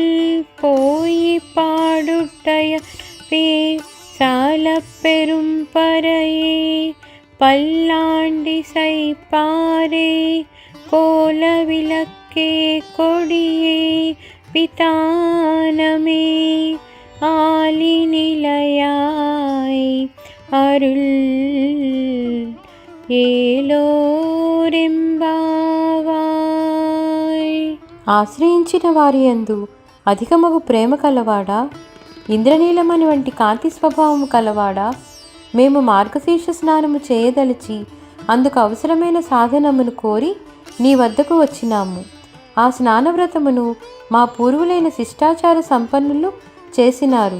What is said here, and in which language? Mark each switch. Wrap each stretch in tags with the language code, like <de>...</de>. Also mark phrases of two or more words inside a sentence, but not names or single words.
<ta>போய் பாடுடைய சால பெரும் பறையே பல்லாண்டி சைப்பாரே கோல விளக்கே கொடியே பிதானமே ஆலி நிலையாய் அருள் ఏలోరెంబావాయ్.</ta> <te>ఆశ్రయించిన వారి యందు అధికమగు ప్రేమ కలవాడా, ఇంద్రనీలమని వంటి కాంతి స్వభావము కలవాడా, మేము మార్గశీర్ష స్నానము చేయదలిచి అందుకు అవసరమైన సాధనమును కోరి నీ వద్దకు వచ్చినాము. ఆ స్నానవ్రతమును మా పూర్వులైన శిష్టాచార సంపన్నులు చేసినారు.</te>